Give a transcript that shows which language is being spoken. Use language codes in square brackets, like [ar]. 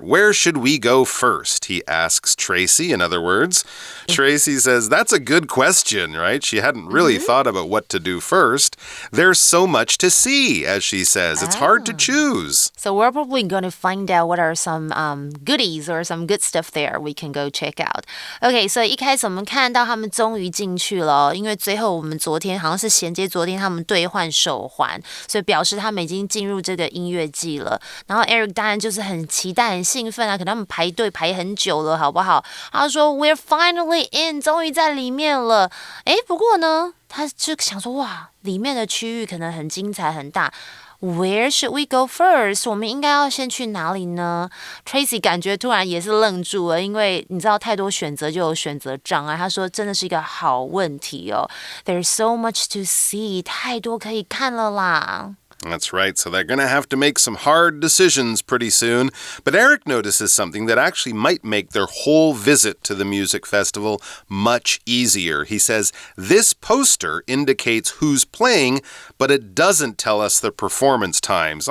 [en] Where should we go first? He asks Tracy, in other words. Tracy says, that's a good question, right? She hadn't really thought about what to do first. There's so much to see. As she says, it's hard to choose. So we're probably going to find out what are some goodies or some good stuff there we can go check out. Okay, so [zh] 一开始我们看到他们终于进去了，因为最后我们昨天好像是衔接昨天他们兑换手环，所以表示他们已经进入这个音乐季了。然后 Eric 当然就是很期待、很兴奋啊，可能他们排队排很久了，好不好？他说 [en] We're finally in， [zh] 终于在里面了。诶，不过呢，他就想说哇，里面的区域可能很精彩很大。 [en] Where should we go first? [zh] 我们应该要先去哪里呢？Tracy 感觉突然也是愣住了，因为你知道太多选择就有选择障碍。他说真的是一个好问题哦。 [en] There's so much to see， [zh] 太多可以看了啦。 [en] That's right. So they're going to have to make some hard decisions pretty soon. But Eric notices something that actually might make their whole visit to the music festival much easier. He says, this poster indicates who's playing, but it doesn't tell us the performance times.